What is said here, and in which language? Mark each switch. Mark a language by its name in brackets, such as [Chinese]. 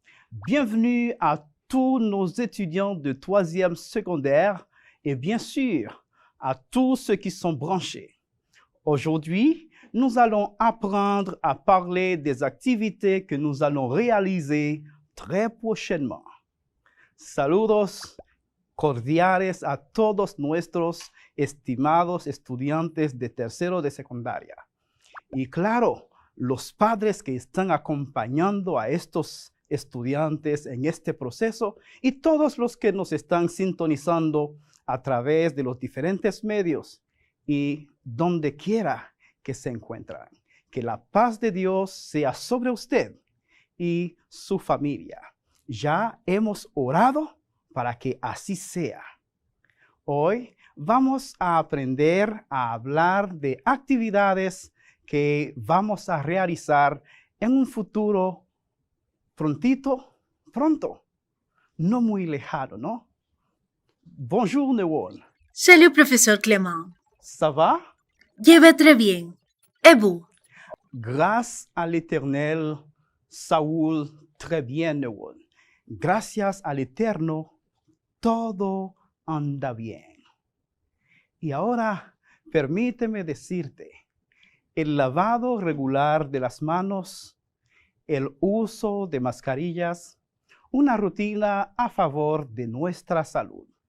[French] Bienvenue à tous nos étudiants de 3e secondaire et bien sûr à tous ceux qui sont branchés. Aujourd'hui, nous allons apprendre à parler des activités que nous allons réaliser très prochainement. [Spanish] Saludos cordiales a todos nuestros estimados estudiantes de tercero de secundaria. Y claro, los padres que están acompañando a estos estudiantes en este proceso y todos los que nos están sintonizando a través de los diferentes medios. y donde quiera que se encuentran. Que la paz de Dios sea sobre usted y su familia. Ya hemos orado para que así sea. Hoy vamos a aprender a hablar de actividades que vamos a realizar en un futuro pronto, no muy lejano, ¿no? [French] Bonjour, Newon. Salut, professeur Clément. Ça va? Je vais très bien. Et vous? Grâce à l'Éternel, Saúl, très bien, Newon. [Spanish] Gracias al Eterno, todo anda bien. Y ahora, permíteme decirte, el lavado regular de las manos, el uso de mascarillas, una rutina a favor de nuestra salud.